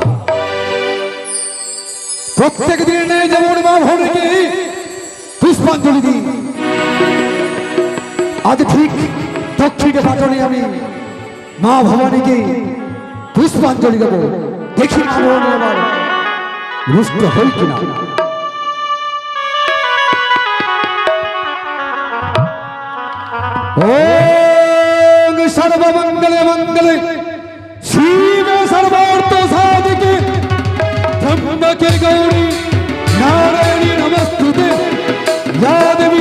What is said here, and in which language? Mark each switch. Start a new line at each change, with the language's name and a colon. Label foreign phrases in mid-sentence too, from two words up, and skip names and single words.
Bangla: প্রত্যেক দিনে নেই যেমন মা ভবনীকে পুষ্পাঞ্জলি দিই আজ ঠিক দক্ষিণে পাটনে আমি মা ভবানীকে পুষ্পাঞ্জলি দেব দেখি মা ভবানী আমার রুষ্ট হই কিনা
Sanskrit: ओम सर्वमंगले मंगले शिवे सर्वार्थ साधिके त्र्यंबके गौरी नारायणी नमस्तुते या देवी